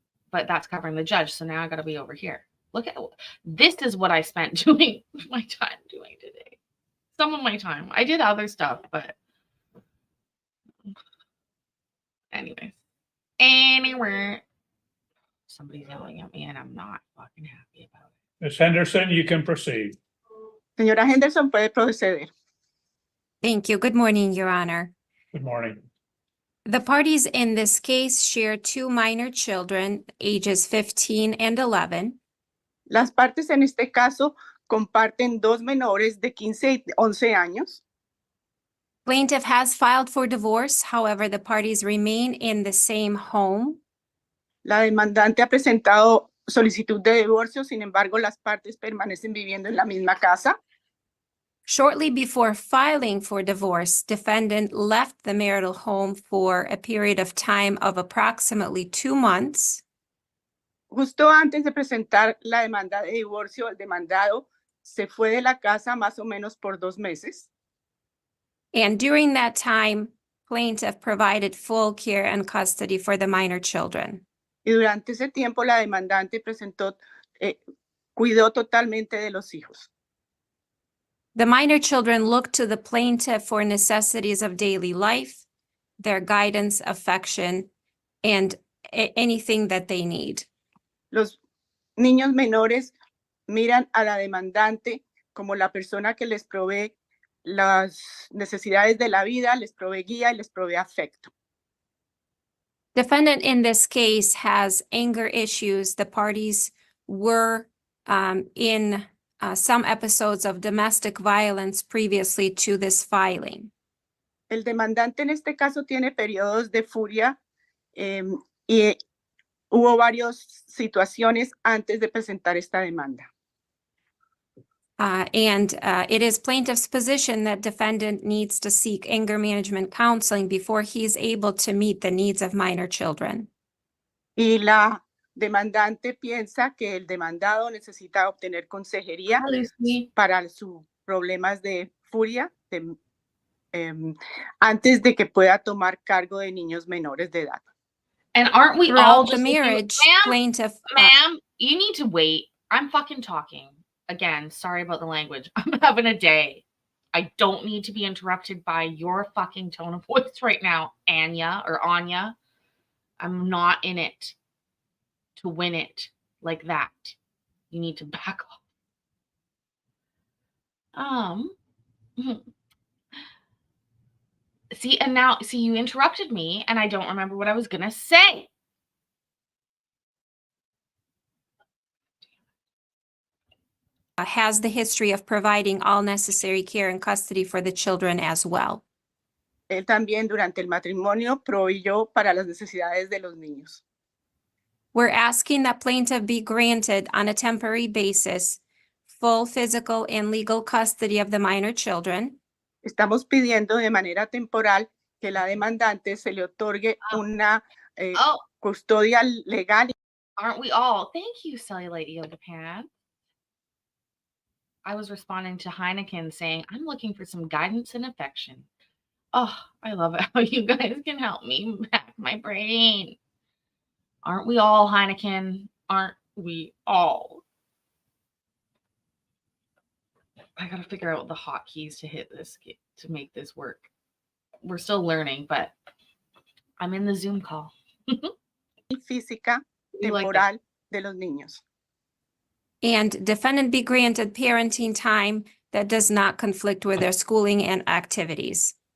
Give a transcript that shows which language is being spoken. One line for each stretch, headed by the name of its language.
English: But that's covering the judge, so now I got to be over here. Look at this is what I spent doing my time doing today. some of my time. I did other stuff, but anyways. Anyway, somebody's yelling at me and I'm not fucking happy about it. Ms. Henderson, you can proceed.
Spanish: Señora Henderson, puede proceder.
English: Thank you. Good morning, Your Honor. Good morning. The parties in this case share two minor children, ages 15 and 11.
Spanish: Las partes en este caso comparten dos menores de 15 y 11 años.
English: Plaintiff has filed for divorce. However, the parties remain in the same home.
Spanish: La demandante ha presentado solicitud de divorcio, sin embargo, las partes permanecen viviendo en la misma casa.
English: Shortly before filing for divorce, defendant left the marital home for a period of time of approximately 2 months.
Spanish: Justo antes de presentar la demanda de divorcio, el demandado se fue de la casa más o menos por 2 meses.
English: And during that time, plaintiff provided full care and custody for the minor children.
Spanish: Y durante ese tiempo la demandante cuidó totalmente de los hijos.
English: The minor children look to the plaintiff for necessities of daily life, their guidance, affection, and anything that they need.
Spanish: Los niños menores miran a la demandante como la persona que les provee las necesidades de la vida, les provee guía y les provee afecto.
English: Defendant in this case has anger issues. The parties were in some episodes of domestic violence previously to this filing.
Spanish: El demandante en este caso tiene periodos de furia y hubo varias situaciones antes de presentar esta demanda.
English: It is plaintiff's position that defendant needs to seek anger management counseling before he is able to meet the needs of minor children.
Spanish: Y la demandante piensa que el demandado necesita obtener consejería para sus problemas de furia antes de que pueda tomar cargo de niños menores de edad.
English: And aren't we all Throughout just the marriage, plaintiff. Ma'am, you need to wait. I'm fucking talking. Again, sorry about the language. I'm having a day. I don't need to be interrupted by your fucking tone of voice right now, Anya or Anya. I'm not in it to win it like that. You need to back off. See, you interrupted me and I don't remember what I was gonna say. Has the history of providing all necessary care and custody for the children as well.
Spanish: Él también durante el matrimonio proveyó para las necesidades de los niños.
English: We're asking that plaintiff be granted on a temporary basis full physical and legal custody of the minor children.
Spanish: Estamos pidiendo de manera temporal que la demandante se le otorgue una custodia legal.
English: Aren't we all? Thank you, Cellulite Yoga Pan. I was responding to Heineken saying, I'm looking for some guidance and affection. Oh, I love it how you guys can help me back my brain. Aren't we all, Heineken? Aren't we all? I gotta figure out the hotkeys to hit this to make this work. We're still learning, but I'm in the Zoom call.
Spanish: Física temporal de los niños.
English: And defendant be granted parenting time that does not conflict with their schooling and activities.